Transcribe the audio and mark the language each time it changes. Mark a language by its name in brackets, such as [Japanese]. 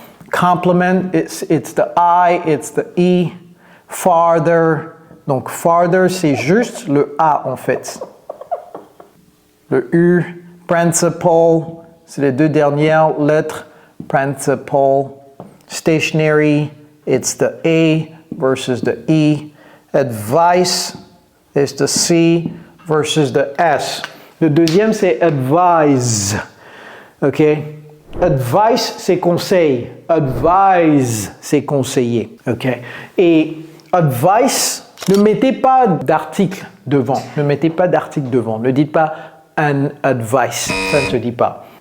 [English] Complement, it's the I, it's the E. Farther. [French] Donc farther, c'est juste le A en fait. Le U. Principal, c'est les 2 dernières lettres. [English] Principal. Stationary, it's the A versus the E. Advice is the C versus the S. [French] Le deuxième, c'est advise. OK? Advice, c'est conseil. Advise, c'est conseiller. OK? Et advice, Ne mettez pas d'article devant. Ne mettez pas d'article devant. Ne dites pas an advice. Ça ne se dit pas.